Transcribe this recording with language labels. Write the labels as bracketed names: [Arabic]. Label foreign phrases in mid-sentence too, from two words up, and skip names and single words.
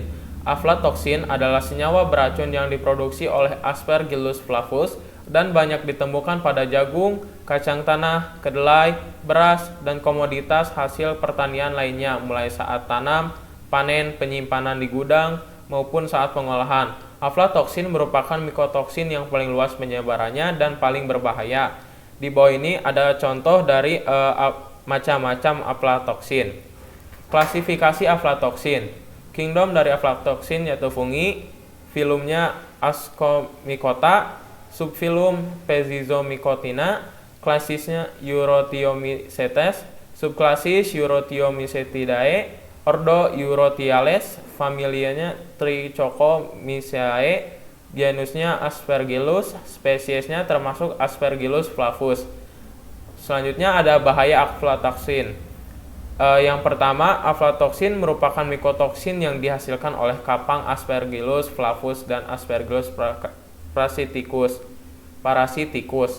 [Indonesian] Aflatoksin adalah senyawa beracun yang diproduksi oleh Aspergillus flavus dan banyak ditemukan pada jagung, kacang tanah, kedelai, beras, dan komoditas hasil pertanian lainnya mulai saat tanam, panen, penyimpanan di gudang, maupun saat pengolahan. Aflatoksin merupakan mikotoksin yang paling luas penyebarannya dan paling berbahaya. Di bawah ini ada contoh dari macam-macam aflatoksin. Klasifikasi aflatoksin. Kingdom dari aflatoksin yaitu fungi, filumnya Ascomycota, subfilum Pezizomycotina, klasisnya Eurotiomycetes, subklasis Eurotiomycetidae, ordo Eurotiales, familianya Trichocomyceae, genusnya Aspergillus, spesiesnya termasuk Aspergillus flavus. Selanjutnya ada bahaya aflatoksin. Yang pertama, aflatoksin merupakan mikotoksin yang dihasilkan oleh kapang Aspergillus flavus dan Aspergillus parasiticus.